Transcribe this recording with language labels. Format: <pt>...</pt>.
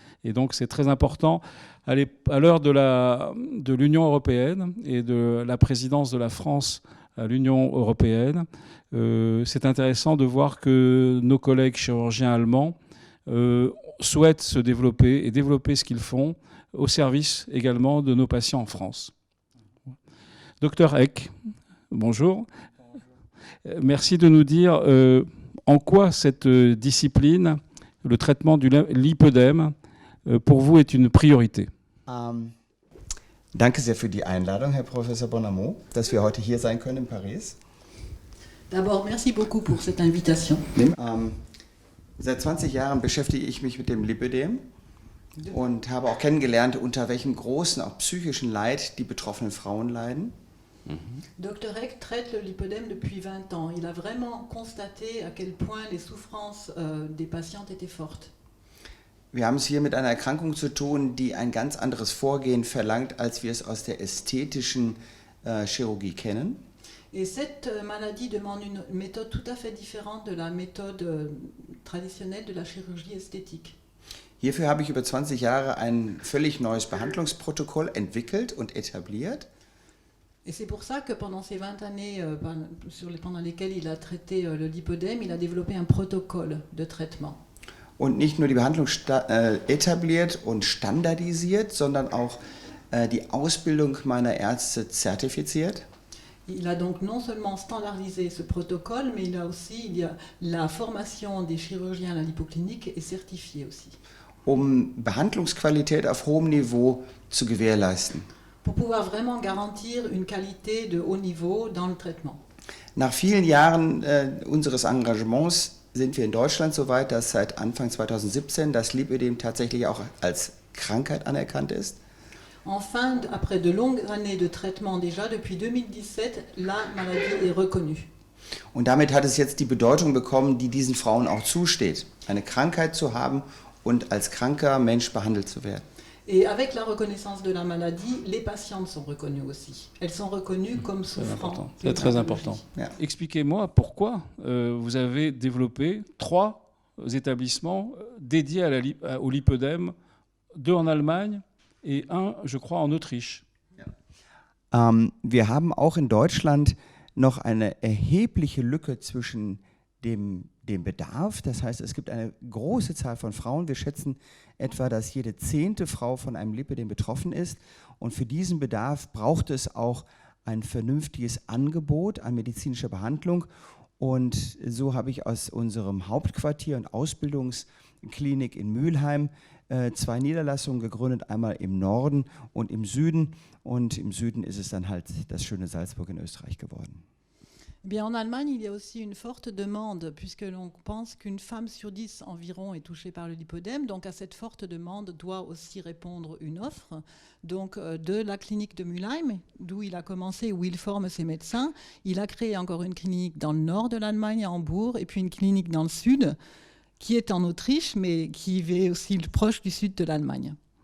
<fr>Et donc, c'est très important. À l'heure de l'Union européenne et de la présidence de la France à l'Union européenne, c'est intéressant de voir que nos collègues chirurgiens allemands souhaitent se développer et développer ce qu'ils font au service également de nos patients en France. Docteur Eck, bonjour. Merci de nous dire en quoi cette discipline, le traitement du lipœdème, pour vous est une priorité.</fr> <de>Danke sehr für die Einladung, Herr Professor Bonamot, dass wir heute hier sein können in Paris.</de> <fr>D'abord, merci beaucoup pour cette invitation.</fr> <de>Seit 20 Jahren beschäftige ich mich mit dem Lipödem und habe auch kennengelernt, unter welchem großen, auch psychischen Leid die betroffenen Frauen leiden.</de> <fr>Dr. Eck traite le lipœdème depuis 20 ans. Il a vraiment constaté à quel point les souffrances des patientes étaient fortes.</fr> <de>Wir haben es hier mit einer Erkrankung zu tun, die ein ganz anderes Vorgehen verlangt, als wir es aus der ästhetischen Chirurgie kennen.</de> <fr>Et cette maladie demande une méthode tout à fait différente de la méthode traditionnelle de la chirurgie esthétique.</fr> <de>Hierfür habe ich über 20 Jahre ein völlig neues Behandlungsprotokoll entwickelt und etabliert.</de> <fr>Et c'est pour ça que pendant ces 20 années pendant lesquelles il a traité le lipœdème, il a développé un protocole de traitement.</fr> <de>Und nicht nur die Behandlung etabliert und standardisiert, sondern auch die Ausbildung meiner Ärzte zertifiziert.</de> <fr>Il a donc non seulement standardisé ce protocole, mais il y a la formation des chirurgiens à la lipoclinique est certifiée aussi.</fr> <de>Behandlungsqualität auf hohem Niveau zu gewährleisten.</de> <fr>Pour pouvoir vraiment garantir une qualité de haut niveau dans le traitement.</fr> <de>Nach vielen Jahren unseres Engagements sind wir in Deutschland so weit, dass seit Anfang 2017 das Lipödem tatsächlich auch als Krankheit anerkannt ist.</de> <fr>Enfin, après de longues années de traitement déjà, depuis 2017, la maladie est reconnue.</fr> <de>Und damit hat es jetzt die Bedeutung bekommen, die diesen Frauen auch zusteht, eine Krankheit zu haben und als kranker Mensch behandelt zu werden.</de> <fr>Et avec la reconnaissance de la maladie, les patientes sont reconnues aussi. Elles sont reconnues comme souffrant. C'est très important.</fr> <de>Ja.</de> <fr>Expliquez-moi pourquoi vous avez développé 3 établissements dédiés au lipœdème, 2 en Allemagne et 1, je crois, en Autriche.</fr> <de>Wir haben auch in Deutschland noch eine erhebliche Lücke zwischen dem Bedarf. Das heißt, es gibt eine große Zahl von Frauen. Wir schätzen etwa, dass jede 10. Frau von einem Lipödem betroffen ist. Und für diesen Bedarf braucht es auch ein vernünftiges Angebot an medizinischer Behandlung. Und so habe ich aus unserem Hauptquartier und Ausbildungsklinik in Mülheim 2 Niederlassungen gegründet, einmal im Norden und im Süden. Und im Süden ist es dann halt das schöne Salzburg in Österreich geworden.</de> <fr>Bien, en Allemagne, il y a aussi une forte demande, puisque l'on pense qu'une femme sur 10 environ est touchée par le lipœdème. Donc, à cette forte demande doit aussi répondre une offre. Donc, de la clinique de Mülheim, d'où il a commencé, où il forme ses médecins, il a créé encore une clinique dans le nord de l'Allemagne, à Hambourg, et puis une clinique dans le sud, qui est en Autriche, mais qui est aussi proche du sud de l'Allemagne.</fr>